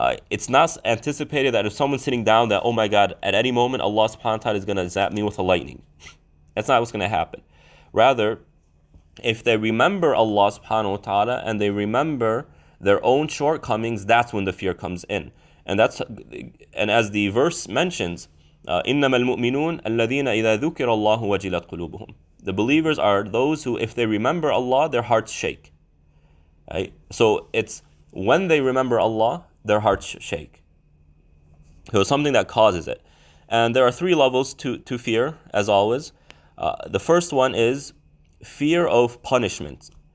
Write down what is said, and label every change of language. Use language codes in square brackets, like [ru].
[en] It's not anticipated that if someone's sitting down that, oh my God, at any moment Allah subhanahu wa ta'ala is going to zap me with a lightning. That's not what's going to happen. Rather, if they remember Allah subhanahu wa ta'ala and they remember their own shortcomings, that's when the fear comes in. And as the verse mentions, [ar] إِنَّمَا الْمُؤْمِنُونَ الَّذِينَ إِذَا ذُكِرَ اللَّهُ وَجِلَتْ قُلُوبُهُم. [en] The believers are those who, if they remember Allah, their hearts shake. Right? So it's when they remember Allah, their hearts shake. So it's something that causes it. And there are three levels to fear, as always. The first one is fear of punishment.